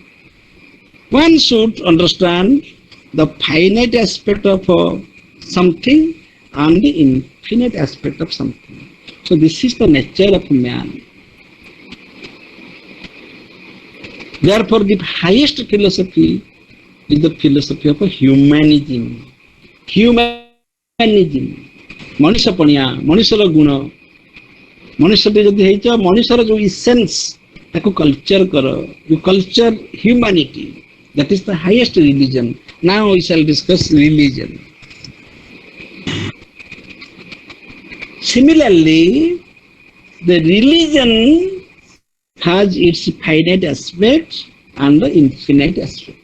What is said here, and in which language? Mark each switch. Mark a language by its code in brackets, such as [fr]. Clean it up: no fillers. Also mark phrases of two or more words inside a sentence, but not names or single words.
[en] One should understand the finite aspect of something and the infinite aspect of something. So this is the nature of man. Therefore, the highest philosophy is the philosophy of humanism. Humanism. [or] ମଣିଷପଣିଆ, ମଣିଷର ଗୁଣ, ମଣିଷଟି ଯଦି ହେଇଛ, ମଣିଷର ଯୋଉ ଇସେନ୍ସ ତାକୁ କଲଚର କର. [en] You culture humanity. That is the highest religion. Now we shall discuss religion. Similarly, the religion has its finite aspect and the infinite aspect.